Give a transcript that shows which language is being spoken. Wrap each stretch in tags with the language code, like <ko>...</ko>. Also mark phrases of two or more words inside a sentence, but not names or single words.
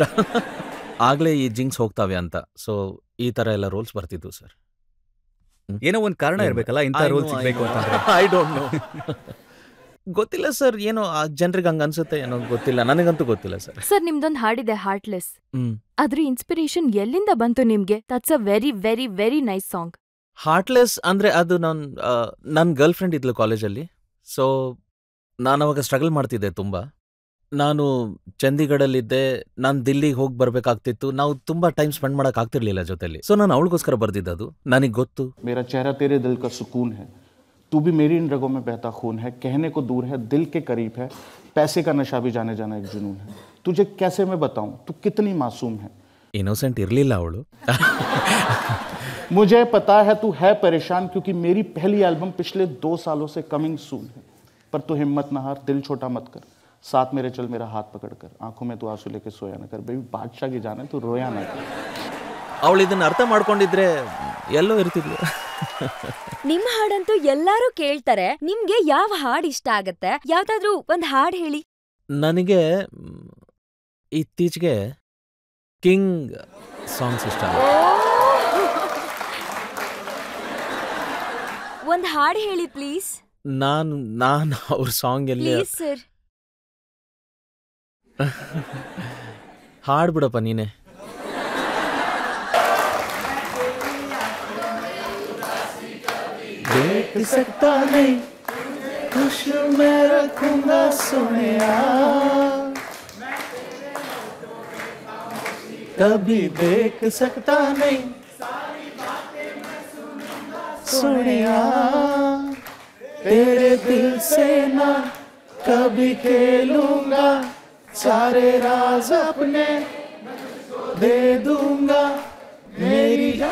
<kn>ಆಗಲೇ ಈ ಜಿಂಕ್ಸ್ ಹೋಗ್ತಾವೆ ಅಂತ. ಸೊ ಈ ಥರ ಎಲ್ಲ ರೋಲ್ಸ್ ಬರ್ತಿದ್ವು ಸರ್. ಏನೋ ಒಂದು ಕಾರಣ ಇರಬೇಕಲ್ಲ ಇಂಥ ರೋಲ್ ಸಿಗಬೇಕು ಅಂತಂದ್ರೆ.</kn> <en>I don't know,</en> <kn>ಗೊತ್ತಿಲ್ಲ ಸರ್. ಏನೋ ಆ ಜನರಿಗೆ ಹಂಗೆ ಅನ್ಸುತ್ತೆ, ಏನೋ ಗೊತ್ತಿಲ್ಲ, ನನಗಂತೂ ಗೊತ್ತಿಲ್ಲ ಸರ್. ಸರ್ ನಿಮ್ದೊಂದು ಹಾಡಿದೆ ಹಾರ್ಟ್ಲೆಸ್, ಅದ್ರ ಇನ್ಸ್ಪಿರೇಷನ್ ಎಲ್ಲಿಂದ ಬಂತು ನಿಮ್ಗೆ?</kn> <en>That's a very very very nice song.</en> <kn>ಹಾರ್ಟ್ಲೆಸ್ ಅಂದರೆ ಅದು ನನ್ನ ಗರ್ಲ್ ಫ್ರೆಂಡ್ ಇದ್ಲು ಕಾಲೇಜಲ್ಲಿ. ಸೊ ನಾನು ಅವಾಗ ಸ್ಟ್ರಗಲ್ ಮಾಡ್ತಿದ್ದೆ ತುಂಬ. ನಾನು ಚಂಡೀಗಢಲ್ಲಿದ್ದೆ, ನಾನು ದಿಲ್ಲಿಗೆ ಹೋಗಿ ಬರಬೇಕಾಗ್ತಿತ್ತು. ನಾವು ತುಂಬ</kn> <en>time spend</en> <kn>ಮಾಡೋಕ್ಕಾಗ್ತಿರ್ಲಿಲ್ಲ ಜೊತೆಲಿ. ಸೊ ನಾನು ಅವಳಿಗೋಸ್ಕರ ಬರ್ದಿದ್ದದು. ನನಗೆ ಗೊತ್ತು.</kn> <hi>मेरा चेहरा तेरे दिल का सुकून है, तू भी मेरी इन रगों में बहता खून है, कहने को दूर है दिल के करीब है, पैसे का नशा भी जाने जाना एक जुनून है, तुझे कैसे मैं बताऊं तू कितनी मासूम है.</hi> <kn>ಇನ್ನೋಸೆಂಟ್ ಇರಲಿಲ್ಲ ಅವಳು.</kn> <hi>मुझे पता है तू है परेशान क्योंकि मेरी पहली एल्बम पिछले 2 सालों से</hi> <en>coming soon</en> <hi>है, पर तू हिम्मत ना हार, दिल छोटा मत कर, साथ मेरे चल मेरा हाथ पकड़ कर, आंखों में तू आंसू लेके सोया ना कर, बेबी बादशाह की जान है तू रोया ना कर.</hi> <kn>ಅವಳು ಇದನ್ನ ಅರ್ಥ ಮಾಡ್ಕೊಂಡಿದ್ರೆ ಎಲ್ಲೋ ಇರ್ತಿದ್ಲು. ನಿಮ್ ಹಾಡಂತೂ ಎಲ್ಲಾರು ಕೇಳ್ತಾರೆ. ನಿಮ್ಗೆ ಯಾವ ಹಾಡ್ ಇಷ್ಟ ಆಗತ್ತೆ? ಯಾವ್ದಾದ್ರೂ ಒಂದ್ ಹಾಡ್ ಹೇಳಿ. ನನಗೆ ಇತ್ತೀಚೆಗೆ ಕಿಂಗ್ ಸಾಂಗ್ಸ್ ಇಷ್ಟ. ಒಂದ್ ಹಾಡ್ ಹೇಳಿ ಪ್ಲೀಸ್. ನಾನು ಅವ್ರ ಸಾಂಗ್ ಎಲ್ಲಿ ಪ್ಲೀಸ್ ಸರ್. ಹಾಡ್ಬಿಡಪ್ಪ ನೀನೆ.</kn> <hi>देख सकता नहीं खुश मैं रखूंगा सोनिया, कभी देख सकता नहीं सोनिया, तेरे दिल से ना कभी खेलूंगा, सारे राज अपने दे दूंगा, मेरी</hi>